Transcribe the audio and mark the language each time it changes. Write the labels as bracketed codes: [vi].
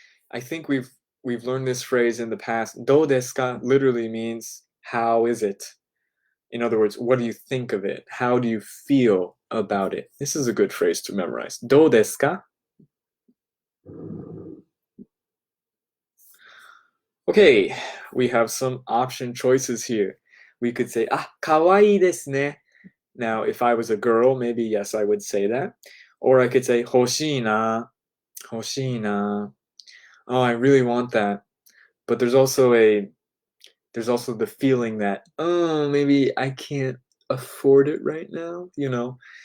[en] I think we've learned this phrase in the past. [ja] どうですか [en] literally means how is it? In other words, what do you think of it? How do you feel about it? This is a good phrase to memorize. [ja] どうですか? [en] Okay, we have some option choices here. We could say, [ja] かわいいですね. [en] Now, if I was a girl, maybe yes, I would say that. Or I could say, [ja] 欲しいな. 欲しいな. [en] Oh, I really want that. But there's also the feeling that, oh, maybe I can't afford it right now, you know.